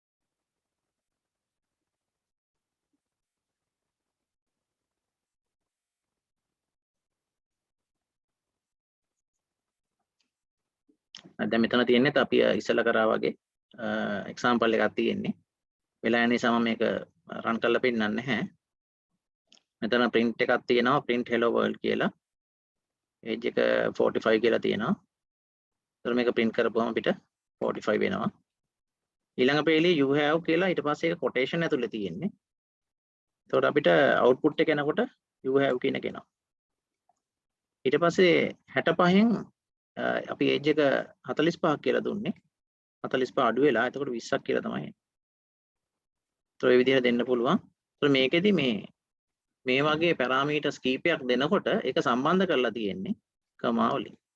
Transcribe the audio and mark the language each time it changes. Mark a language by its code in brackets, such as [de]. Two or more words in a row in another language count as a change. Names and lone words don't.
[si] දැන් මෙතන තියෙන්නේ අපි ඉස්සෙල්ලා කරා වගේ example එකක් තියෙන්නේ. වෙලා යන නිසා මම මේක run කරලා පෙන්නන්නේ නැහැ. මෙතන print එකක් තියෙනවා, [en] print hello world [si] කියලා. age එක 45 කියලා තියෙනවා. ඒතර මේක print කරපුවම අපිට 45 වෙනවා. ඊළඟ පේලිය [en] you have [si] කියලා ඊට පස්සේ ඒක quotation ඇතුලේ තියෙන්නේ. ඒතකොට අපිට output එක එනකොට [en] you have [si] කියන එක එනවා. ඊට පස්සේ 65න් අපි age එක 45ක් කියලා දුන්නේ. 45 අඩු වෙලා එතකොට 20ක් කියලා තමයි එන්නේ. ඒතර මේ විදිහට දෙන්න පුළුවන්. ඒතර මේකෙදි මේ වගේ පැරාමීටර්ස් කීපයක් දෙනකොට ඒක සම්බන්ධ කරලා තියෙන්නේ කමා වලින්.